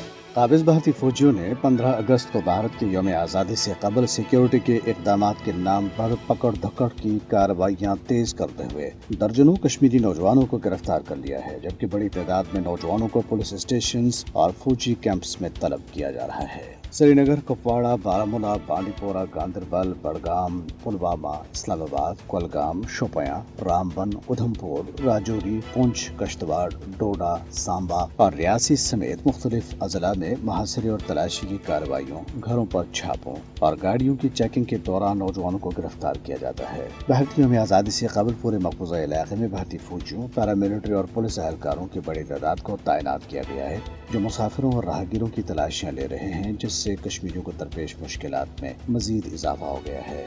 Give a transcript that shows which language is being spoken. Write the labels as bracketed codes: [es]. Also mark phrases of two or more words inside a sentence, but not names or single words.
[ur] قابض بھارتی فوجیوں نے 15 اگست کو بھارت کے یوم آزادی سے قبل سیکیورٹی کے اقدامات کے نام پر پکڑ دھکڑ کی کارروائیاں تیز کرتے ہوئے درجنوں کشمیری نوجوانوں کو گرفتار کر لیا ہے، جبکہ بڑی تعداد میں نوجوانوں کو پولیس اسٹیشنز اور فوجی کیمپس میں طلب کیا جا رہا ہے۔ سری نگر، کپواڑہ، بارامولہ، بانڈی پورہ، گاندربل، بڑگام، پلوامہ، اسلام آباد، کولگام، شوپیاں، رامبن، ادھم پور، راجوری، پونچھ، کشتواڑ، ڈوڈا، سامبا اور ریاسی سمیت مختلف اضلاع میں محاصرے اور تلاشی کی کارروائیوں، گھروں پر چھاپوں اور گاڑیوں کی چیکنگ کے دوران نوجوانوں کو گرفتار کیا جاتا ہے۔ بھارتی یوم آزادی سے قبل پورے مقبوضہ علاقے میں بھارتی فوجیوں، پیراملٹری اور پولیس اہلکاروں کی بڑی تعداد کو تعینات کیا گیا ہے، جو مسافروں اور راہگیروں کی تلاشیاں لے رہے ہیں، جس سے کشمیریوں کو درپیش مشکلات میں مزید اضافہ ہو گیا ہے۔